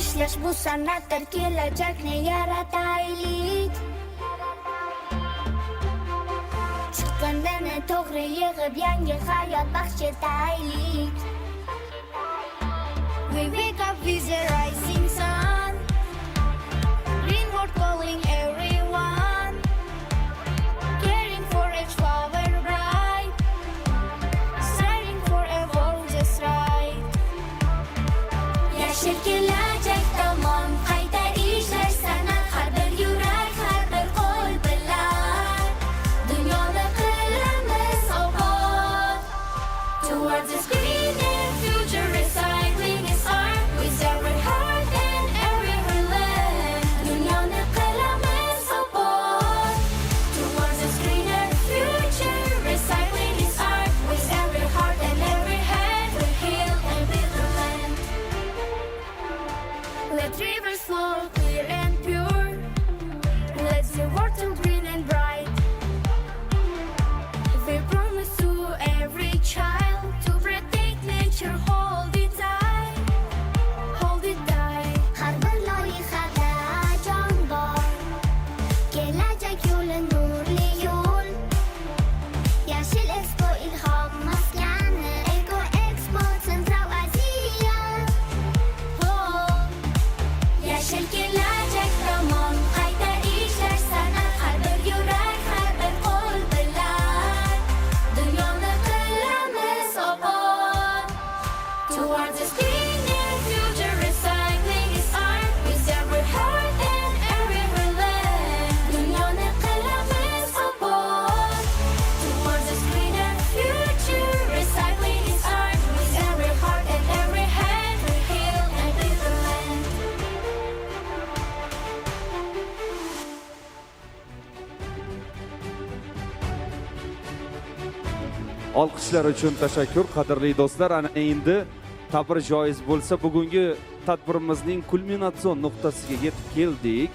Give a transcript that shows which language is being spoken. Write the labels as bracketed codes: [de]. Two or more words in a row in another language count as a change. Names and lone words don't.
[uz] Yashash bu san'atdir, kelajakni yarataylik. Chiqqandani to'g'ri yig'ib yangi hayot baxsh etaylik. [en] We wake up with the rising sun, green world calling everyone, caring for each flower bright, striving for a world just right. [uz] Yashil kelajak tomon qayta ishlash san'at, har bir yurak, har bir qo'l bilan dunyoni qilamiz obod. [en] Towards this greener future, recycling is art, with every heart and every land [uz] dunyoni qilamiz obod. [en] Towards this greener future, recycling is art, with every heart and every hand we heal and build the land. Let rivers flow clear and pure, let the water green and bright. We promise to every child to protect nature, hold it tight, hold it tight. [uz] Har bir loyihada jon bor, kelajak yo'li nurli yo'l. Yashil Expo ilhom maskani, Eco Expo Central Aziya. Yashil kelajak tomon qayta ishlash san'at, har bir yurak, har bir qo'l bilan dunyoni qilamiz obod. [en] Towards this greener future, recycling is art, with every heart and every land [uz] dunyoni qilamiz obod. [en] Towards this greener future, recycling is art, with every heart and every hand we heal and build the land. [uz] Olqishlar uchun tashakkur, qadrli do'stlar. Ana endi tabir joiz bo'lsa, bugungi tadbirimizning kulminatsion nuqtasiga yetib keldik.